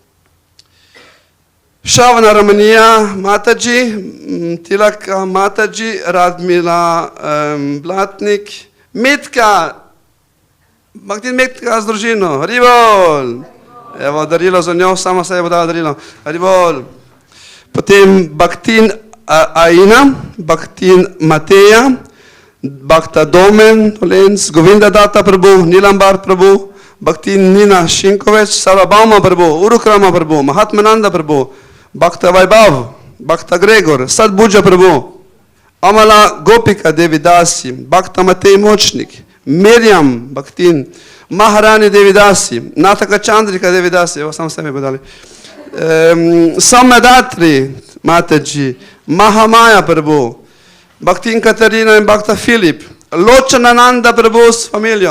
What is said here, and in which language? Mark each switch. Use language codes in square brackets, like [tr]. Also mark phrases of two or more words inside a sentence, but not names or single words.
[sl] Šavana Ramanija Mataji, Tilaka Mataji, Radmila Blatnik, Metka, Bhaktin Metka z družino, Haribol. Evo, darilo za njo, sama se je bo dala darilo, Haribol. Potem Bhaktin Aina, Bhaktin Mateja, Bhakta Domen, Dolenc, Govinda Data Prabhu, Nilambar Prabhu, Bhaktin Nina Šinkovec, Sarabhauma Prabhu, Urukrama Prabhu, Mahatmananda Prabhu, Bhakta Vaibhav, Bhakta Gregor, Sadbhuja Prabhu, Amala Gopika Devidasi, Bhakta Matej Močnik, Mirjam Bhaktin, Maharani Devidasi, Nataka Chandrika Devidasi, evo sam sebi podali, Samedatri Mataji, Mahamaya Prabhu, Bhaktin Katarina in Bhakta Filip, Ločanananda Prabhu s familijo.